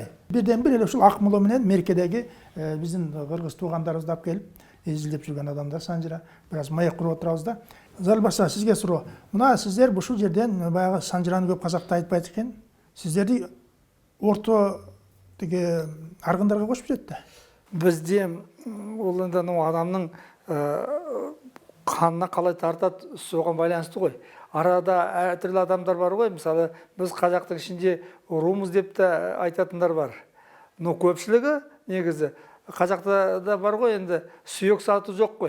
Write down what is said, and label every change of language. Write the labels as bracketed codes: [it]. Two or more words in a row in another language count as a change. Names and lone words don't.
[ky] Бирден бир эле ушул Акмола менен Меркедеги биздин кыргыз туугандарыбызды алып келип, изилдеп жүргөн адамдар санжыра бир аз маяк куруп отурабыз да. Залбаса сизге суроо. Мына сиздер ушул жерден баягы санжыраны көп казакта айтпайт экен. Сиздерди орто тиги аргындарга кошуп жүрөт да. [kk] Бізде ол енді адамның қанына қалай тартат, соған байланысты ғой. Арада әртүрлі адамдар бар ғой, мысалы біз қазақтың ішінде румыз деп те айтатындар бар. Но көпшілігі негізі қазақта да бар ғой, енді сүйек сату жоқ қой.